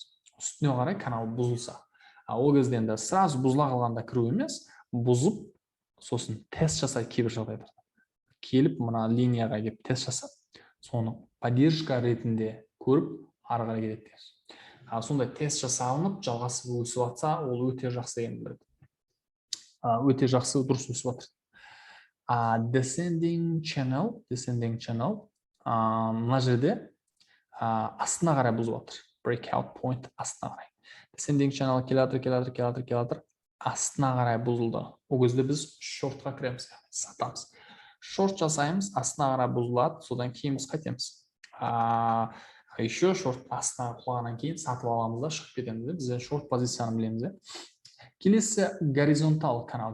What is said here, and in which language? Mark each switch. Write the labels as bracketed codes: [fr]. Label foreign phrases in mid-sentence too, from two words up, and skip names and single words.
[kk] Үстіне қарай канал бұзылса, ол кезде енді сразу бұзыла қалғанда кіру емес, бұзып сосын тест жасайды кейбір жағдайда, келіп мына линияға келіп тест жасап, соны поддержка ретінде көріп ары қарай кетеді дейміз. Сондай тест жасалынып жалғасып өсіп жатса, ол өте жақсы екенін біледі. Өте жақсы, дұрыс өсіп жатыр. [en] Descending channel, [kk] мына жерде астына қарай бұзып жатыр. [en] Breakout point [kk] астына қарай. [en] Descending channel [kk] келатыр, астына қарай бұзылды. Ол кезде біз шортқа кіреміз, сатамыз. Шорт жасаймыз, астына қарай бұзылады, содан кейін біз қайтеміз. Еще шорт астына құлағаннан кейін сатып аламыз да шығып кетеміз. Біз шорт позицияны білеміз. Келесі горизонтал канал.